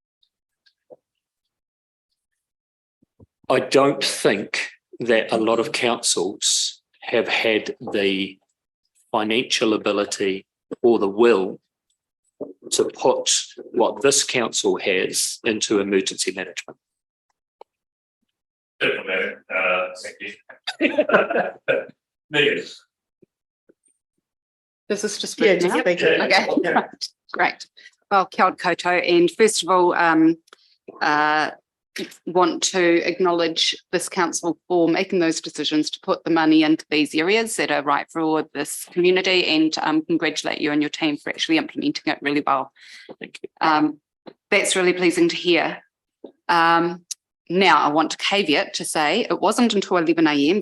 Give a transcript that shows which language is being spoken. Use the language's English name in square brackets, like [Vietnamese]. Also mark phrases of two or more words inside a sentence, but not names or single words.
[English] I don't think that a lot of councils have had the financial ability or the will to put what this council has into emergency management. Thank you. Megan. Does this just? Yeah, speak just now? speak. Okay, Yeah. great. Well, [Māori] kia ora koutou, [English] and first of all, want to acknowledge this council for making those decisions to put the money into these areas that are right for this community, and congratulate you and your team for actually implementing it really well. Thank you. That's really pleasing to hear. Now, I want to caveat to say it wasn't until 11 a.m.